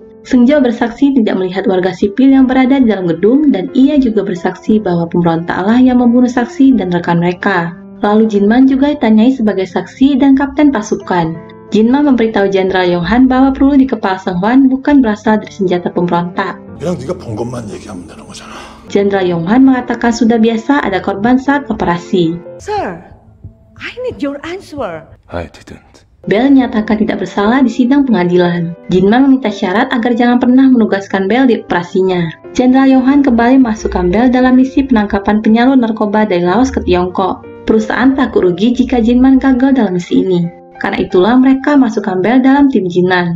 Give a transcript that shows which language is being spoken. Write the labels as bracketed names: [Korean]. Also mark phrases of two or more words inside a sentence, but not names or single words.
[Indonesian] Seungjo bersaksi tidak melihat warga sipil yang berada di dalam gedung dan ia juga bersaksi bahwa pemberontaklah yang membunuh saksi dan rekan mereka. Lalu Jinman juga ditanyai sebagai saksi dan kapten pasukan. Jinman memberitahu Jenderal Yonghan bahwa peluru di kepala Seung-hwan bukan berasal dari senjata pemberontak. [Korean] 그냥 네가 본 것만 얘기하면 되는 거잖아. [Indonesian] Jenderal Yonghan mengatakan sudah biasa ada korban saat operasi. [English] Sir, I need your answer. I didn't. [Indonesian] Bell nyatakan tidak bersalah di sidang pengadilan. Jinman meminta syarat agar jangan pernah menugaskan Bell di operasinya. Jenderal Yonghan kembali memasukkan Bell dalam misi penangkapan penyalur narkoba dari Laos ke Tiongkok. Perusahaan takut rugi jika Jinman gagal dalam misi ini. Karena itulah mereka masukkan Bell dalam tim Jinman.